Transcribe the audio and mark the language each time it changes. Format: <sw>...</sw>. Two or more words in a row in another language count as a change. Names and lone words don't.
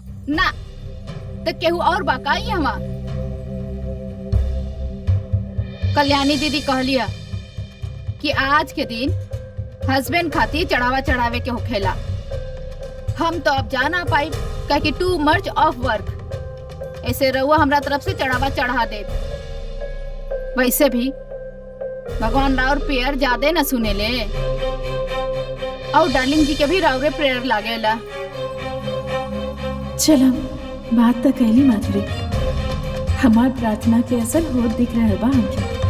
<bho>ना तो केहू और बाकाई हमा। कल्याणी दीदी कहलिया कि आज के दिन हस्बैंड खातिर चढ़ावा चढ़ावे के होखेला। हम तो अब जा ना पाई क्योंकि</bho> <en>too much of work.</en> <bho>ऐसे रहुआ हमरा तरफ से चढ़ावा चढ़ा दे। वैसे भी भगवान राउर प्रेयर ज्यादा न सुने ले, और डार्लिंग जी के भी राउरे प्रेयर लागेला। चलो बात तो कहली माधुरी, हमार प्रार्थना के असर होत दिख रहा बा हमके।</bho>